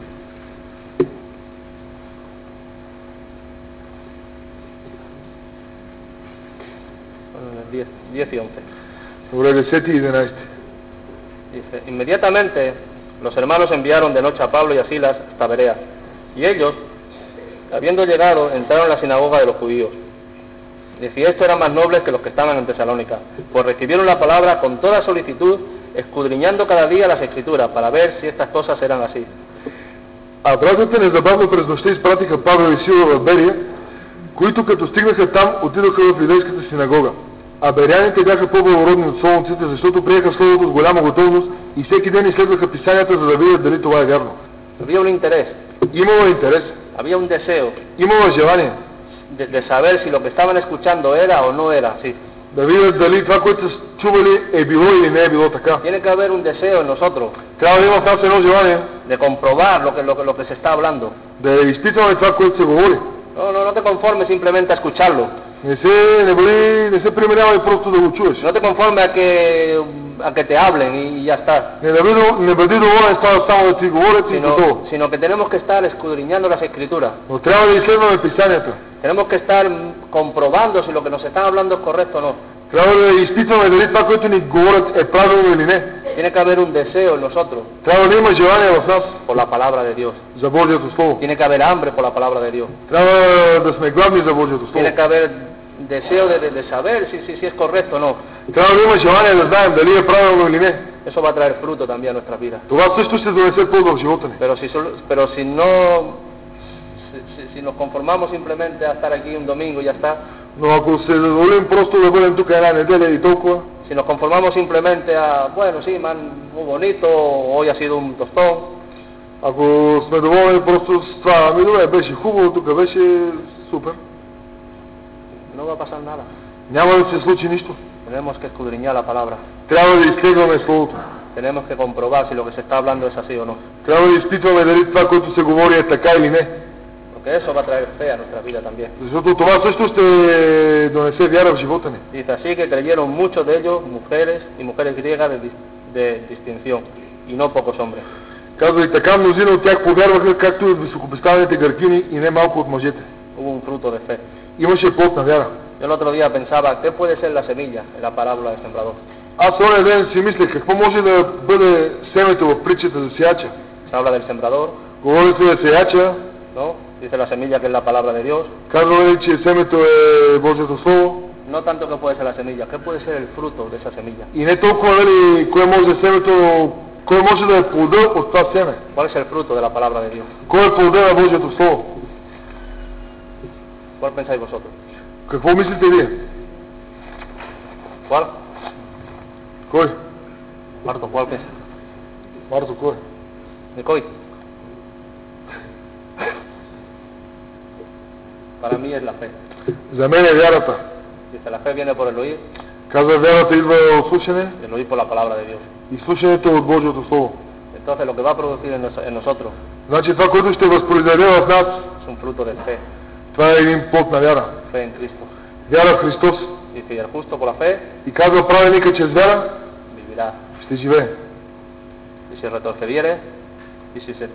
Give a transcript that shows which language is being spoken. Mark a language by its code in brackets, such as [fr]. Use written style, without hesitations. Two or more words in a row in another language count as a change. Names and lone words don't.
[es] bueno, 10 y 11. [bg] Добре, 10 и 11. [es] Dice, inmediatamente los hermanos enviaron de noche a Pablo y a Silas hasta Berea, y ellos, habiendo llegado, entraron en la sinagoga de los judíos. Dice, estos eran más nobles que los que estaban en Tesalónica, pues recibieron la palabra con toda solicitud, escudriñando cada día las escrituras, para ver si estas cosas eran así. [bg] А братята незабавно през нощта изпратиха Павел и Сила в Берия, които като стигнаха там, отидоха в юдейската синагога. А беряните бяха по-благородни от солунците, защото приеха Словото с голяма готовност и всеки ден изследваха писанията, за да видят дали това е вярно. [es] Había un interés, [bg] Имало интерес, [es] había un deseo [bg] имало желание [es] de saber si lo que estaban escuchando era o no era así. [bg] да видят дали това, което са чували, е било или не е било така. [es] Tiene que haber un deseo en nosotros [bg] Трябва да има в нас едно желание [es] de comprobar lo que se está hablando. [bg] да изпитваме това, което се говори. [es] No te conformes simplemente a escucharlo. [bg] Не се примирявай просто да го чуеш. [es] No te conformes a que te hablen y ya está. [bg] Не бъди доволен става само да ти говорят и готово. [es] Sino que tenemos que estar escudriñando las escrituras. [bg] Но трябва да изследваме писанията. [es] Tenemos que estar comprobando si lo que nos están hablando es correcto o no. [bg] Трябва да изпитваме дали това, което ни говорят, е правилно или не. [es] Tiene que haber un deseo en nosotros [bg] Трябва да има желание в нас [es] por la palabra de Dios. [bg] за Божието Слово. [es] Tiene que haber hambre por la palabra de Dios. [bg] Трябва да сме гладни за Божието Слово. [es] Tiene que haber deseo de saber si es correcto o no. [bg] Трябва да има желание да знаем дали е правилно или не. [es] Eso va a traer fruto también a nuestras vidas. [bg] Това също ще донесе плод в живота ни. [es] Pero si nos conformamos simplemente a estar aquí un domingo y ya está, [bg] Но ако се задоволим просто да бъдем тук една неделя и толкова, [es] si nos conformamos simplemente a, bueno, sí, muy bonito, hoy ha sido un tostón, [bg] ако сме доволни просто с това, ами добре, беше хубаво, тук беше супер, [es] no va a pasar nada. [bg] няма да се случи нищо. [es] Tenemos que escudriñar la palabra. [bg] Трябва да изследваме Словото. [es] Tenemos que comprobar si lo que se está hablando es así o no. [bg] Трябва да изпитваме дали това, което се говори, е така или не. [es] Porque eso va a traer fe a nuestra vida también. [bg] Защото това също ще донесе вяра в живота ни. [es] Dice así que creyeron muchos de ellos, mujeres y mujeres griegas de distinción, y no pocos hombres. [bg] Казва и така, мнозина от тях повярваха, както и от високопоставените гъркини и не малко от мъжете. [es] Hubo un fruto de fe. [bg] Имаше плод на вяра. [es] Yo el otro día pensaba, ¿qué puede ser la semilla en la parábola del sembrador? [bg] Аз оня ден си мислех какво може да бъде семето в притчата за сеяча. [es] Se habla del sembrador, [bg] Говори се за сеяча, [es] ¿no? Dice la semilla que es la palabra de Dios. [bg] казва, че семето е Божието Слово. [es] No tanto que puede ser la semilla, ¿qué puede ser el fruto de esa semilla? [bg] И не толкова, нали, кое може да е семето, кой може да е плода от това семе. [es] ¿Cuál es el fruto de la palabra de Dios? [bg] Кой е плода на Божието Слово? [es] ¿Cuál pensáis vosotros? [bg] Какво мислите вие? [es] ¿Cuál? [bg] Кой? [es] Marto, ¿cuál piensa? [bg] Марто, кой? Никой. [es] Para mí es la fe. [bg] За мен е вярата. [es] Dice, la fe viene por el oír [bg] Казва, вярата идва от слушане [es] y el oír por la palabra de Dios. [bg] и слушането от Божието Слово. [es] Entonces lo que va a producir en nosotros [bg] Значи това, което ще възпроизведе в нас, [es] es un fruto de fe, [bg] това е един плод на вяра. [es] fe en Cristo. [bg] Вяра в Христос. [es] Dice, y el justo por la fe [bg] И казва, праведника чрез вяра [es] vivirá. [bg] ще живее. [es] Y si retrocediere y si se